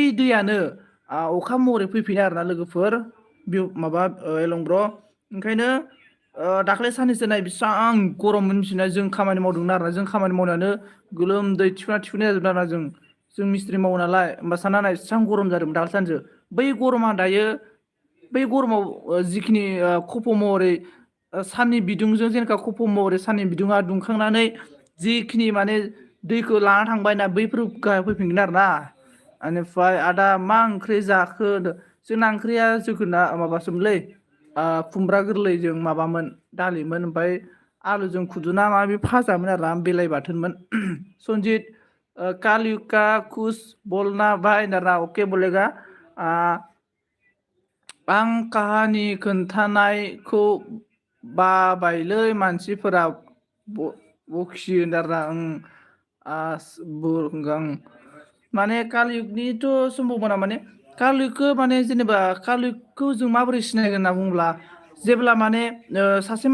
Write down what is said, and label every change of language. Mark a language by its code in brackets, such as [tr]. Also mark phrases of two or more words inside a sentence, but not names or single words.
[brx] दैयानो अखा महरै फैफिनो आरोना लोगोफोर माबा एलं ब्र ओंखायनो दाख्लै साननैसो नाय बेसेबां गरम मिथिना जों खामानि मावदोंमोन आरोना जों खामानि मावनायानो गोलोमदै थिफुना जाजोबदों आरोना जों मिस्ट्रि मावो नालाय होमबा सानना नाय एसेबां गरम जादोंमोन दाख्लै सानसो बै गरमा दायो बै गरमाव जिखिनि खफ' महरै साननि बिदुंजों जेनेबा खफ' महरै साननि बिदुङा दुंखांनानै जिखिनि माने दैखौ लाना थांबाय ना बैफोर गाहायाव फैफिनगोन आरो ना बेनिफ्राय आदा मा ओंख्रि जाखो जोंना ओंख्रिया जोगोनार माबासोमोनलै खुमब्रा गोरलैजों माबामोन दालिमोन ओमफ्राय आलुजों खुदुना माबा फाजामोन आरो बिलाइ बाथोनमोन सनजित [hi] कालयुग का कुछ बोलना भाई नारा ओके बोलेगा [brx] आं काहानि खोन्थानायखौ बाबायलै मानसिफोरा बखियो आरोना बुंगां माने कालयुगनिथ' सम्भावना माने कालयुगखौ माने जेनेबा कालयुगखौ जों माबोरै सिनायगोन होनना बुङोब्ला जेब्ला माने सासे